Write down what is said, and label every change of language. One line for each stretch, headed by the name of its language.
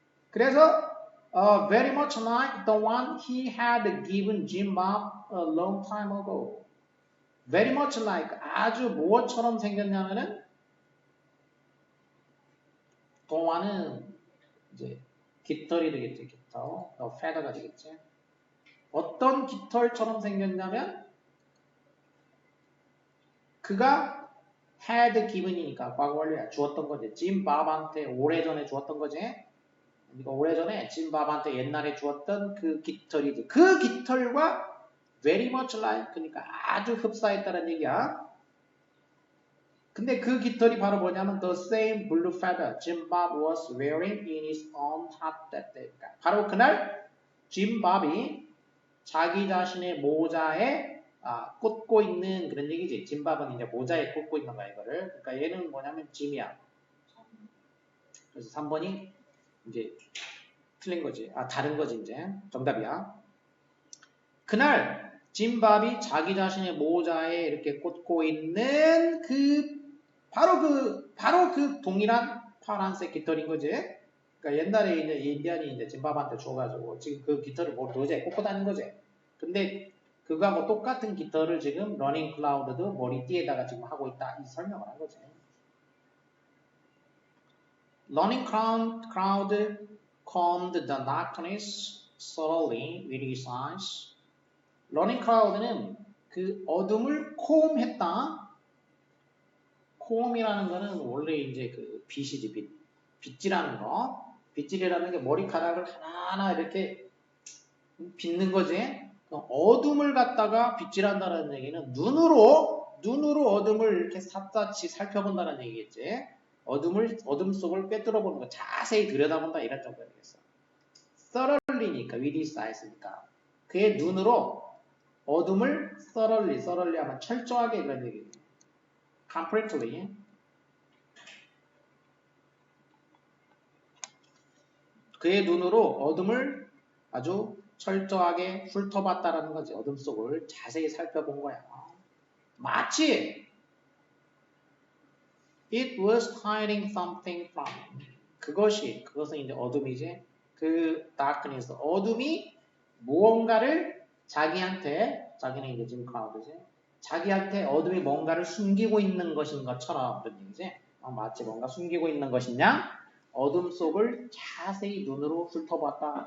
Korean: 그래서
English: very much like the one he had given Jim Bob a long time ago. very much like
Korean: 아주 무엇처럼 생겼냐면은 동화는 이제 깃털이 되겠지. 깃털. feather가 되겠지. 어떤 깃털처럼 생겼냐면 그가
English: had given
Korean: 이니까 과거 완료야. 주었던 거지. 짐 밥한테 오래전에 주었던 거지. 그러니까 오래전에 짐 밥한테 옛날에 주었던 그 깃털이지. 그 깃털과
English: very much like
Korean: 그러니까 아주 흡사했다는 얘기야. 근데 그 깃털이 바로 뭐냐면
English: the same blue feather Jim Bob was wearing in his own hat that day.
Korean: 그러니까 바로 그날 짐 밥이 자기 자신의 모자에 꽂고 있는 그런 얘기지. 짐밥은 이제 모자에 꽂고 있는 거야, 이거를. 그러니까 얘는 뭐냐면 짐이야. 그래서 3번이 이제 틀린 거지. 다른 거지, 이제. 정답이야. 그날 짐밥이 자기 자신의 모자에 이렇게 꽂고 있는 바로 그 동일한 파란색 깃털인 거지. 그러니까 옛날에 이제 인디안이 이제 짐밥한테 줘가지고 지금 그 깃털을 모자에 꽂고 다니는 거지. 근데 그거하고 똑같은 깃털을 지금 러닝 클라우드도 머리띠에다가 지금 하고 있다. 이 설명을 한 거지.
English: Running cloud combed the darkness thoroughly with his eyes.
Korean: Running cloud는 그 어둠을 comb했다. comb이라는 거는 원래 이제 그 빗이지, 빗질하는 거. 빗질이라는 게 머리카락을 하나하나 이렇게 빗는 거지. 어둠을 갖다가 빗질한다는 얘기는 눈으로 어둠을 이렇게 샅샅이 살펴본다는 얘기겠지. 어둠 속을 꿰뚫어 보는 거, 자세히 들여다본다 이런 정도 되겠어. thoroughly니까
English: with his eyes
Korean: 니까 그의 눈으로 어둠을 thoroughly 하면 철저하게 그런 얘기예요. completely 그의 눈으로 어둠을 아주 철저하게 훑어봤다라는 거지. 어둠 속을 자세히 살펴본 거야. 마치
English: it was hiding something from him.
Korean: 그것은 이제 어둠이지. 그 darkness, 어둠이 무언가를 자기는 이제 짐 클라우드지. 자기한테 어둠이 뭔가를 숨기고 있는 것인 것처럼 그런 얘기지. 마치 뭔가 숨기고 있는 것이냐? 어둠 속을 자세히 눈으로 훑어봤다.